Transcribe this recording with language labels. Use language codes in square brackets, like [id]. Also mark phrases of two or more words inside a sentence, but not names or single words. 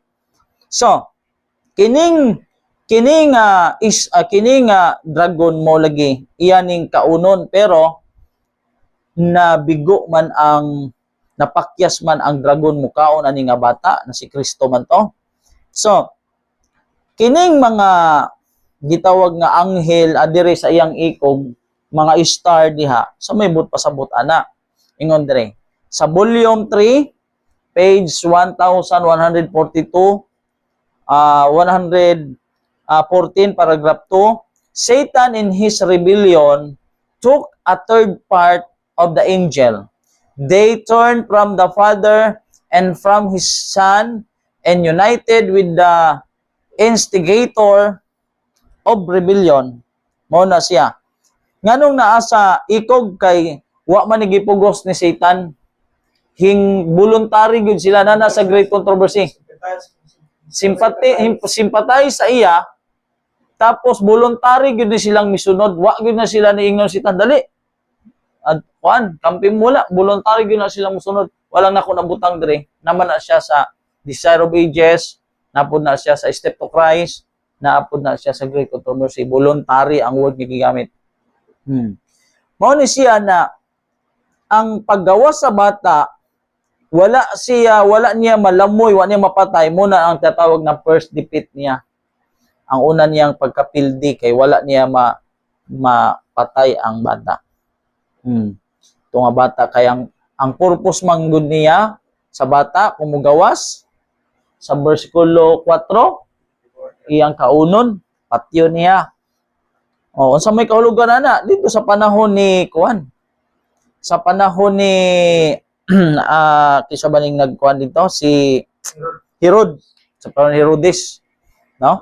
[ceb] So, kining dragon mo lagi iyaning kaunon, pero nabigo man ang napakyas man ang dragon mo kaon ani nga bata na si Kristo man to. So, kining mga gitawag nga anghel adire sa iyang ikog, mga star diha, so may but pasabot ana. Ingon dire. [en] Sa volume 3, page 1142, 114, paragraph 2, Satan in his rebellion took a third part of the angel. They turned from the Father and from His Son and united with the instigator of rebellion. [ceb] Mao na siya. Nganong naa sa ikog kay wa man gipugos ni Satan. Voluntary gyud sila na sa great controversy. Sympathize sa iya, tapos voluntary gyud silang misunod. Wa gyud na sila niingnon si Satan dali. At kampi mula, voluntary gyud na silang musunod. Walang nako nabutang dire. Naman na siya sa Desire of Ages, napod na siya sa Step to Christ, naapod na siya sa Great Controversy. Voluntary ang word gigamit. Mao ni siya na ang paggawa sa bata, wala niya malamoy, wala niya mapatay, muna ang tatawag na [en] first defeat [ceb] niya. Ang una niyang pagkapildi kay wala niya mapatay ang bata. Ito nga bata, kaya ang purpose manggod niya sa bata, kumugawas, sa versikulo 4, iyang kaunon, patyo niya. Unsa may kahulugan ana dito sa panahon ni sa panahon ni kisa baning nagkuan dito si Herod, sa panahon ni Herodes, no?